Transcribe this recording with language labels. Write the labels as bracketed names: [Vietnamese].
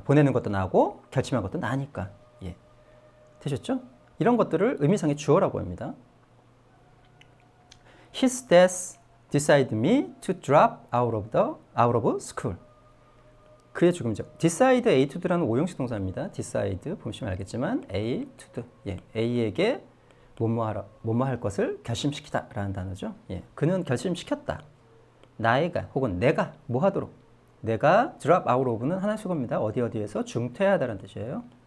[Korean] 보내는 것도 나고 결심한 것도 나니까. 예. 되셨죠? 이런 것들을 의미상의 주어라고 합니다. [English] His death decided me to drop out of school. [Korean] 그의 죽음이죠. decide a to do라는 오형식 동사입니다. decide 보시면 알겠지만 a to do. 예, A에게 뭐뭐 할 것을 결심시키다라는 단어죠. 예, 그는 결심시켰다. 나애가 혹은 내가 뭐 하도록. 내가 drop out of는 하나의 수거입니다. 어디에서 중퇴하다라는 뜻이에요.